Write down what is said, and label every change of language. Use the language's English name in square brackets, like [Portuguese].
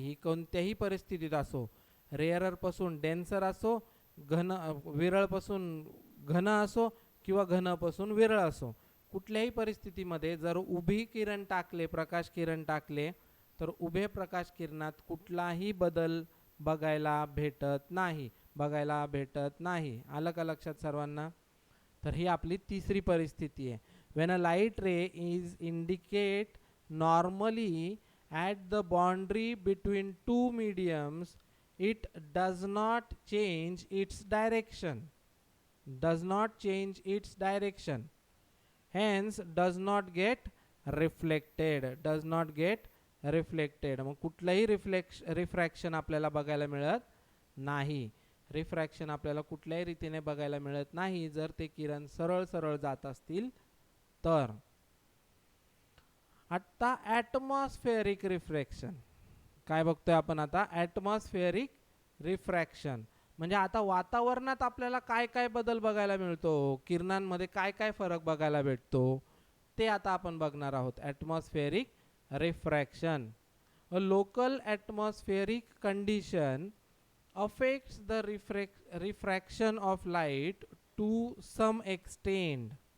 [Marathi] ही कोणत्याही परिस्थितीत असो, रेअरर पासून डेन्सर असो, घन विरळ पासून घन असो किंवा घन पासून विरळ असो, कुठल्याही परिस्थितीमध्ये जर उभी किरण टाकले, प्रकाश किरण टाकले, तर उभे प्रकाश किरणात कुठलाही बदल बघायला भेटत नाही, बघायला भेटत नाही. आलं का लक्षात सर्वांना? तर ही आपली तिसरी परिस्थिती आहे. [English] When a light ray is indicate normally at the boundary between two mediums, it does not change its direction, does not change its direction, hence does not get reflected, does not get reflected. [Marathi] मग कुठलाही refraction आपल्याला बघायला मिळत नाही. Refraction आपल्याला कुठल्याही रीतीने बघायला मिळत नाही जर ते किरण सरळ सरळ जात असतील तर. आता ॲटमॉस्फेरिक रिफ्रॅक्शन काय बघतोय आपण आता? ॲटमॉस्फेरिक रिफ्रॅक्शन म्हणजे आता वातावरणात आपल्याला काय काय बदल बघायला मिळतो, किरणांमध्ये काय काय फरक बघायला भेटतो, ते आता आपण बघणार आहोत. Atmospheric refraction. [English] A local atmospheric condition affects the refraction of light to some extent.